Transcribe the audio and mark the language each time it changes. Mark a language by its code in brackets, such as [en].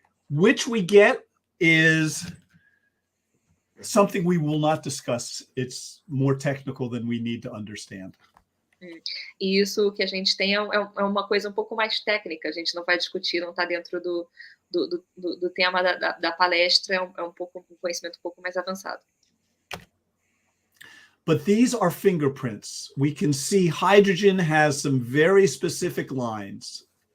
[en] Which we get is something we will not discuss. It's more technical than we need to understand. [pt] E isso que a gente tem é uma coisa um pouco mais técnica, a gente não vai discutir, não está dentro do tema da palestra, é um conhecimento um pouco mais avançado. [en] But these are fingerprints. We can see hydrogen has some very specific lines.